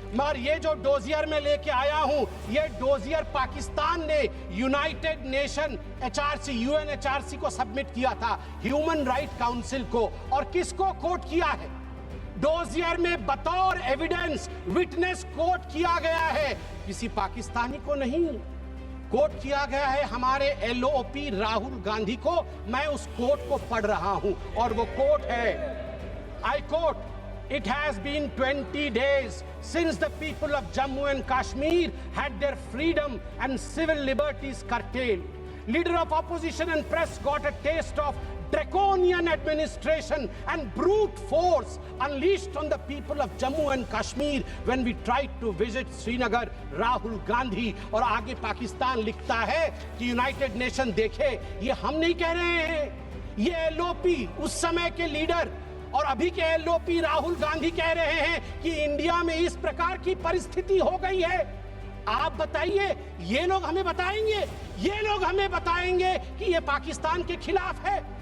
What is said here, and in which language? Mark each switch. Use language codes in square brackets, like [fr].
[hi] मगर ये जो डोजियर में लेके आया हूं, ये डोजियर पाकिस्तान ने यूनाइटेड नेशन एचआरसी, यूएनएचआरसी को सबमिट किया था, ह्यूमन राइट काउंसिल को। और किसको कोट किया है? डोजियर में बतौर एविडेंस विटनेस कोट किया गया है, किसी पाकिस्तानी को नहीं, कोट किया गया है हमारे एलओपी राहुल गांधी को। मैं उस कोट को पढ़ रहा हूं और वो कोट है, [en] I quote, It has been 20 days since the people of Jammu and Kashmir had their freedom and civil liberties curtailed. Leader of opposition and press got a taste of draconian administration and brute force unleashed on the people of Jammu and Kashmir when we tried to visit Srinagar. [hi] Rahul Gandhi. और आगे पाकिस्तान लिखता है कि United nation देखे, ये हम नहीं कह रहे हैं, ये एलओपी उस समय के लीडर और अभी के एलओपी राहुल गांधी कह रहे हैं कि इंडिया में इस प्रकार की परिस्थिति हो गई है। आप बताइए, ये लोग हमें बताएंगे, ये लोग हमें बताएंगे कि ये पाकिस्तान के खिलाफ है?